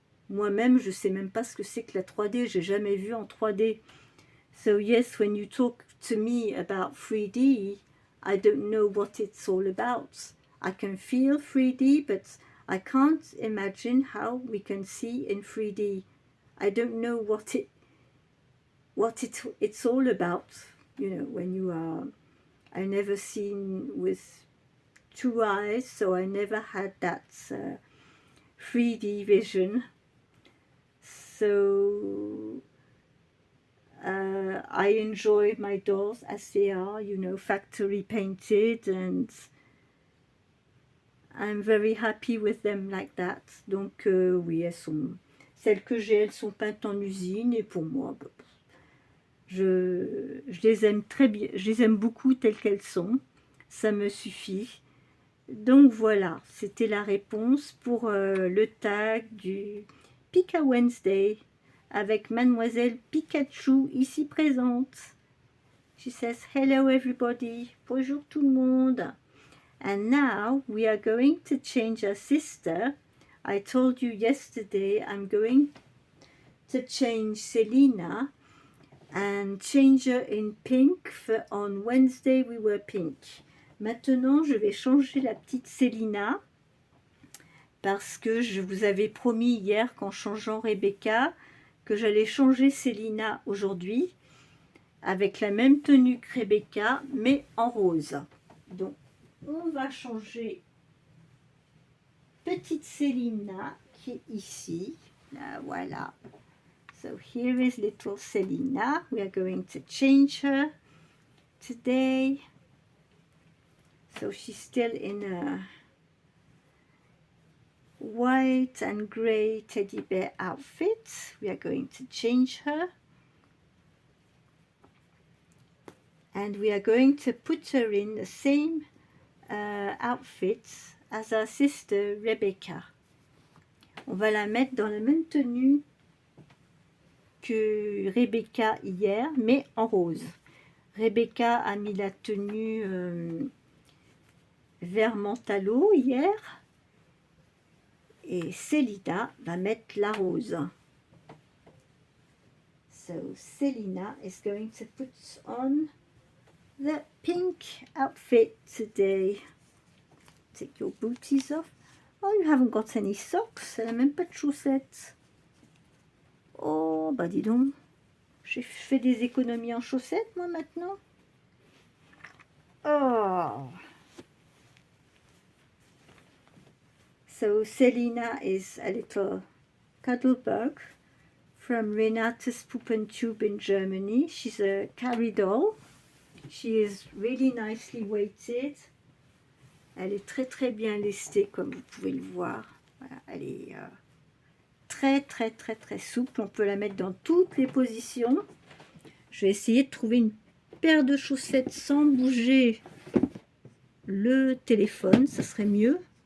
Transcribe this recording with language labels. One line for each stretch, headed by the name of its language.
French: Moi-même, je sais même pas ce que c'est que la 3D, j'ai jamais vu en 3D.
English: So yes, when you talk to me about 3D, I don't know what it's all about. I can feel 3D, but I can't imagine how we can see in 3D. I don't know what it's all about. You know, when you are, I've never seen with 2 eyes, so I never had that 3D vision. So I enjoy my dolls as they are, you know, factory painted, and I'm very happy with them like that.
French: Donc oui, celles que j'ai, elles sont peintes en usine et pour moi, bah, je les aime très bien, je les aime beaucoup telles qu'elles sont. Ça me suffit. Donc voilà, c'était la réponse pour le tag du Pika Wednesday avec Mademoiselle Pikachu ici présente.
English: She says, hello everybody,
French: bonjour tout le monde.
English: And now we are going to change our sister. I told you yesterday I'm going to change Selina and change her in pink. On Wednesday we were pink.
French: Maintenant, je vais changer la petite Selina parce que je vous avais promis hier qu'en changeant Rebecca, que j'allais changer Selina aujourd'hui avec la même tenue que Rebecca, mais en rose. Donc, on va changer petite Selina qui est ici. Là, voilà.
English: So, here is little Selina. We are going to change her today. So she's still in a white and grey teddy bear outfit. We are going to change her. And we are going to put her in the same outfit as our sister Rebecca.
French: On va la mettre dans la même tenue que Rebecca hier, mais en rose. Rebecca a mis la tenue vert mentalo hier et Selina va mettre la rose.
English: So Selina is going to put on the pink outfit today. Take your booties off. Oh, you haven't got any socks.
French: Elle n'a même pas de chaussettes. Oh, bah dis donc. J'ai fait des économies en chaussettes, moi, maintenant. Oh.
English: So Selina is a little cuddle bug from Renate's Puppentube in Germany. She's a carry doll. She is really nicely weighted.
French: Elle est très très bien lestée comme vous pouvez le voir. Voilà, elle est très très très très souple. On peut la mettre dans toutes les positions. Je vais essayer de trouver une paire de chaussettes sans bouger le téléphone. Ça serait mieux.